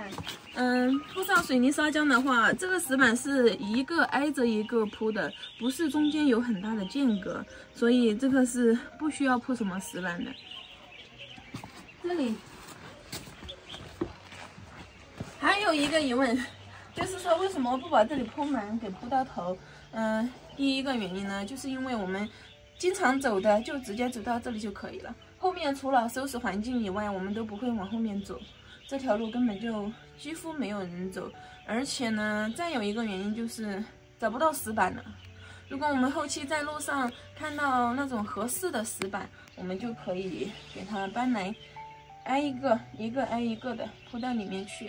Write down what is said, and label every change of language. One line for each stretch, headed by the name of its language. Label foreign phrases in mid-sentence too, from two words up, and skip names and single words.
Chinese: 鋪上水泥砂漿的話，這個石板是一個挨着一個鋪的，不是中間有很大的間隔，所以這個是不需要鋪什麼石板的。這裡還有一個疑問，就是說為什麼不把這裡鋪滿給鋪到頭？第一個原因呢，就是因為我們經常走的就直接走到这裡就可以了。後面除了收拾環境以外，我們都不会往後面走，這條路根本就幾乎沒有人走。而且呢，再有一個原因就是找不到石板了。如果我們後期在路上看到那種合適的石板，我們就可以給它搬来，挨一個挨一個的鋪到裡面去。